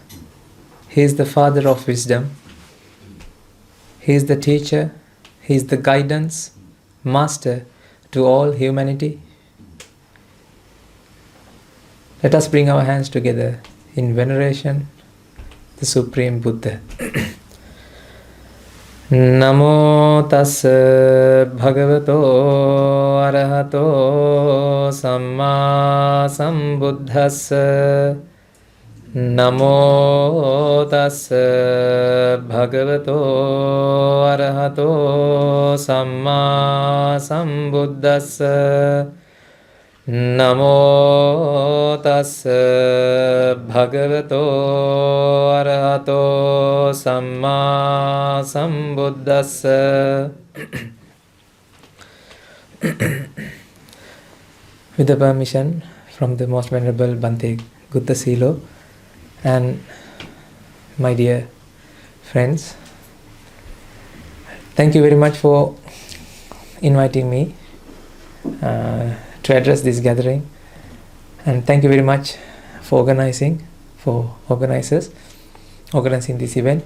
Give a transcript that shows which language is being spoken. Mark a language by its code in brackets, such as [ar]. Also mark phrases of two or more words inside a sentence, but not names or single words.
[en] He is the father of wisdom. He is the teacher. He is the guidance, master to all humanity. Let us bring our hands together in veneration, the Supreme Buddha. [pi] Namo tassa bhagavato arahato samma sambuddhassa. Namo tassa bhagavato arahato samma sambuddhassa. Namo tassa bhagavato arahato samma sambuddhassa. [en] With the permission from the Most Venerable Bhante 𝗂𝗏𝗁 𝐶𝐀 and my dear friends, thank you very much for inviting me to address this gathering, and thank you very much for organizing this event.